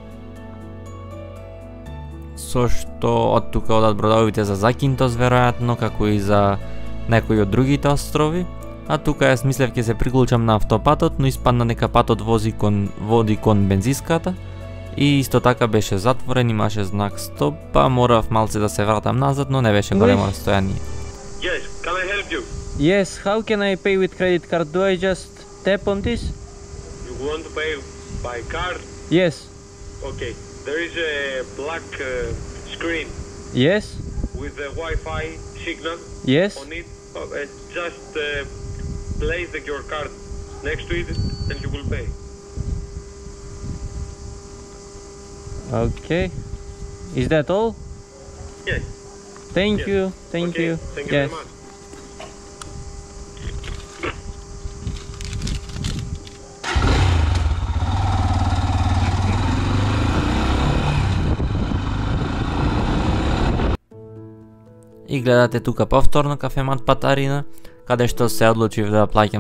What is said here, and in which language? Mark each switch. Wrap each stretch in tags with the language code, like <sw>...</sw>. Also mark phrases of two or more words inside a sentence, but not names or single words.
<mk>Со што од тука одат бродовите за Закинтос веројатно, како и за некои од другите острови. А тука јас мислев ќе се приклучам на автопатот, но испадна дека патот води кон бензиската. И исто така беше затворен, имаше знак стоп, па морав малце да се вратам назад, но не беше големо расстојание.</mk> <en>Yes, can I help you? Yes, how can I pay with credit card? Do I just tap on this? You want to pay by card? Yes. Okay. There is a black screen Yes. with the Wi-Fi signal Yes. on it. Just place your card next to it and you will pay. Okay. Is that all? Yes. Thank Yes. you. Thank Okay. you. Thank you Yes. very much.</en> <mk>И гледате тука повторно кафемат Патарина, каде што се одлучив да плаќам</mk>